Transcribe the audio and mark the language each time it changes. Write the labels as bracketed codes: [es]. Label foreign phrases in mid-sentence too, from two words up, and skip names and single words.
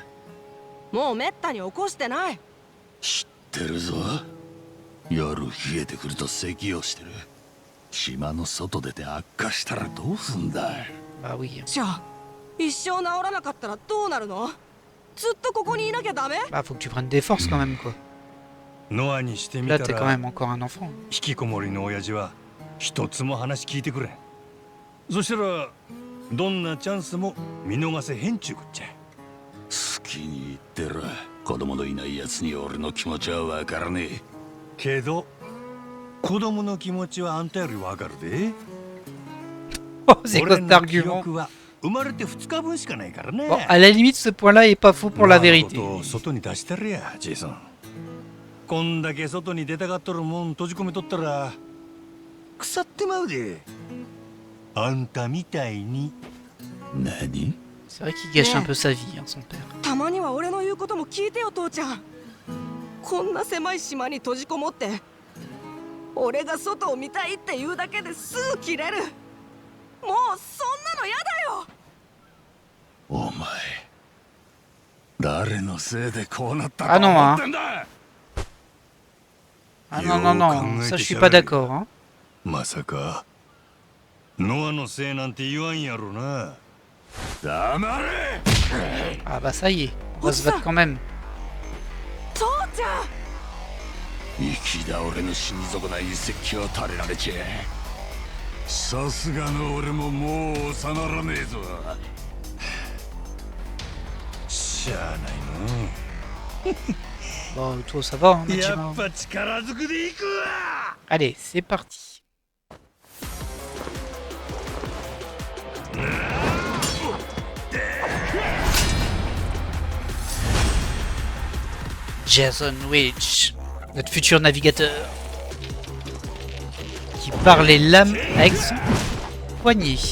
[ja] もうめったに起こしてない。知ってるぞ。夜冷えてくると咳をしてる。島の外出て悪化したらどうすんだ？ [fr] Bah oui. [ja] じゃあ一生治らなかったらどうなるの？ずっとここにいなきゃダメ？ [fr] Bah faut que tu prennes des forces quand même quoi. [ja] ノアにしてみ [fr] Là [ja] た [fr] t'es quand [ja] ら [fr] même encore un enfant. [ja] 引きこもりの親父は一つも話聞いてくれん。そしたらどんなチャンスも見逃せへんちゅうこっちゃ。好きに言ってる。子供のいないやつに俺の気持ちはわからねえ。けど子供の気持ちはあんたよりわかるで。 [fr] Oh, c'est quoi [ja] 俺 [fr] cet [ja] の記 [fr] argument? [ja] 憶は生まれて2日分しかないからね。 [fr] Bon, à la limite, ce point-là est pas faux pour la [ja] ノアの [fr] vérité. [ja] ことを外に出してるや、ジェイソン。こんだけ外に出たがっとるもん閉じ込めとったら腐ってまうで。あんたみたいに。何？ [fr] C'est vrai qu'il gâche un peu sa vie, hein, son père. [ja] たまには俺の言うことも聞いてよ、父ちゃん。こんな狭い島に閉じこもって俺が外を見たいって言うだけですぐ切れる。もうそんなのやだよ。お前誰のせいでこうなったと [fr] Ah non, [ja] 思 [fr] hein. [ja] ってんだ。 [fr] Ah non, non, non, ça je suis pas d'accord. Hein. [ja] まさかノアのせいなんて言わんやろな。黙れ。 [fr] Ah bah ça y est, on va se battre quand même. [ja] 父ちゃん。生き倒れの死に損ない遺跡を垂れられちゃさすがの俺ももう収まらねえぞ。ししゃあないの [fr] Bon, toi ça va, hein, [ja] や [fr] Majima. [ja] っぱ力ずくでいくわ [fr] Allez, c'est parti. Jason Witch, notre futur navigateur, qui parle les lames avec son poignet.